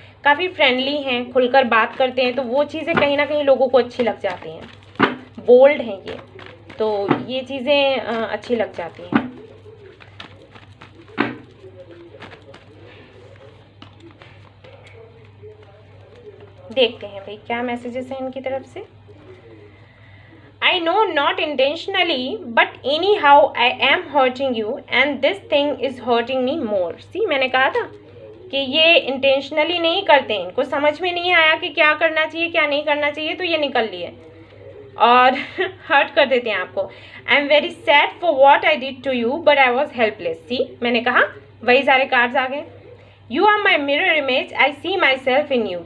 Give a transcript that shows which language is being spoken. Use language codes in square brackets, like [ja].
[hi] काफ़ी फ्रेंडली हैं, खुलकर बात करते हैं, तो वो चीज़ें कहीं ना कहीं लोगों को अच्छी लग जाती हैं। बोल्ड हैं ये, तो ये चीज़ें अच्छी लग जाती हैं। देखते हैं भाई क्या मैसेजेस हैं इनकी तरफ से। [en] I know not intentionally but anyhow I am hurting you and this thing is hurting me more। [hi] सी मैंने कहा था कि ये इंटेंशनली नहीं करते, इनको समझ में नहीं आया कि क्या करना चाहिए क्या नहीं करना चाहिए, तो ये निकल लिए और हर्ट कर देते हैं आपको। [en] I am very sad for what I did to you but I was helpless. [hi] सी मैंने कहा, वही सारे कार्ड्स आ गए। [en] You are my mirror image I see myself in you.